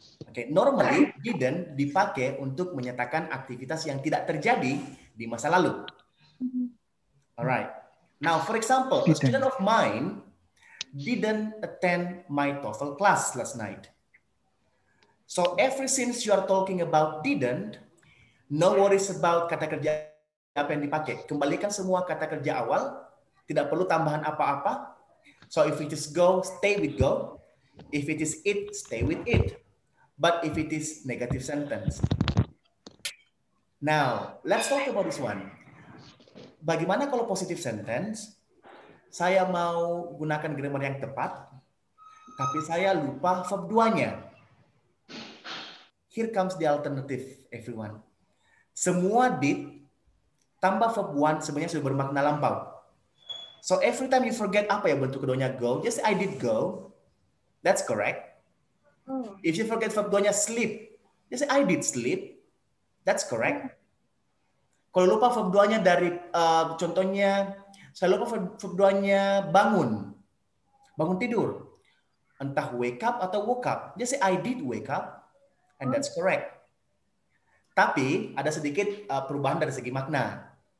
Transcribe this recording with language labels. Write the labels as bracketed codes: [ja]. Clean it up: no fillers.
[id] Okay, normally didn't dipakai untuk menyatakan aktivitas yang tidak terjadi di masa lalu. [en] Alright. Now, for example, a student of mine didn't attend my TOEFL class last night. So, ever since you are talking about didn't, no worries about [id] kata kerja apa yang dipakai. Kembalikan semua kata kerja awal, tidak perlu tambahan apa-apa. [en] So, if it is go, stay with go. If it is it, stay with it. But if it is negative sentence. Now, let's talk about this one. [id] Bagaimana kalau positive sentence? Saya mau gunakan grammar yang tepat, tapi saya lupa verb 2-nya. [en] Here comes the alternative, everyone. [id] Semua did tambah verb 1 sebenarnya sudah bermakna lampau. [en] So every time you forget [id] apa ya bentuk keduanya go, [en] just say I did go. That's correct. If you forget verb 2-nya sleep, just say I did sleep. That's correct. [id] Kalau lupa verb 2-nya dari contohnya, saya lupa verb 2-nya bangun. Bangun tidur. Entah wake up atau woke up. [en] Just say I did wake up. And that's correct. [id] Tapi ada sedikit perubahan dari segi makna.